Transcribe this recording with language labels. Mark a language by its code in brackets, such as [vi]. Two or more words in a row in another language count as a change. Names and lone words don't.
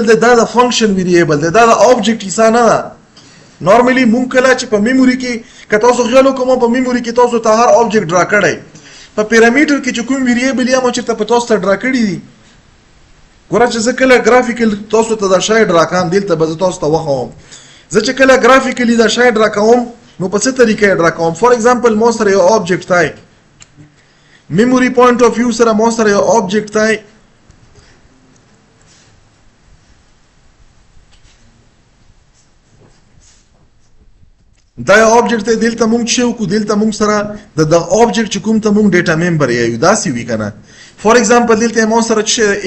[ps] دی دا د فنکشن ویریبل دی دا د آبجیکټ حصہ نه ده نارملی مونږ کله چې په میموري کې که تاسو خیال وکړو په میموري کې تاسو ته هر آبجیکټ ډرا کړی په پیرامیټر کې چې کوم ویریبل یا مو چې په تاسو ته ډرا کړی دي ګوره چې زه کله ګرافیکل تاسو ته دا شی ډرا کوم دلته به زه تاسو ته وښیم زه چې کله ګرافیکلی دا شی ډرا کوم نو په څه طریقه ډرا کوم [en] for example [ps] مو سره یو آبجیکټ تای [en] memory point of view [ps] سره مو سره یو آبجیکټ تای دا یو آبجیکټ ته دلته مونږ چې وکړو دلته مونږ سره د آبجیکټ چې کوم ته مونږ [en] data member [ps] یو داسې وي کنه [en] for example [ps] دلته مو سره چې